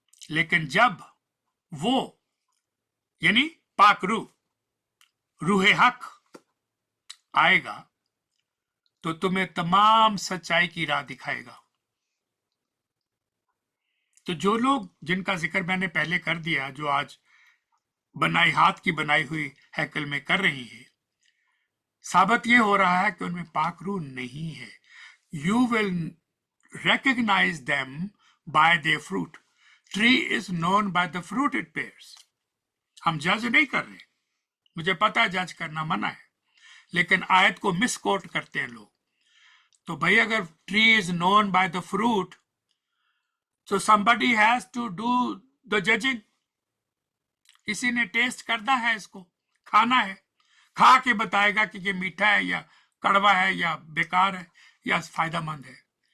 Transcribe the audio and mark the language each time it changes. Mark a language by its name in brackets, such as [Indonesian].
[Hindi] लेकिन जब वो यानी पाक रूह, रूहे हक आएगा तो तुम्हें तमाम सच्चाई की राह दिखाएगा। तो जो लोग, जिनका जिक्र मैंने पहले कर दिया, जो आज बनाई, हाथ की बनाई हुई हैकल में कर रही है, साबित ये हो रहा है कि उनमें पाक रूह नहीं है। [English] You will recognize them by their fruit. Tree is known by the fruit it bears. [Hindi] हम जज नहीं कर रहे, मुझे पता है जज करना मना है, लेकिन आयत को मिसकोट करते हैं लोग। तो भाई अगर [English] Tree is known by the fruit, so somebody has to do the judging. [Hindi] किसी ने टेस्ट करना है, इसको खाना है, खा के बताएगा कि ये मीठा है या कड़वा है या बेकार है या फायदेमंद है।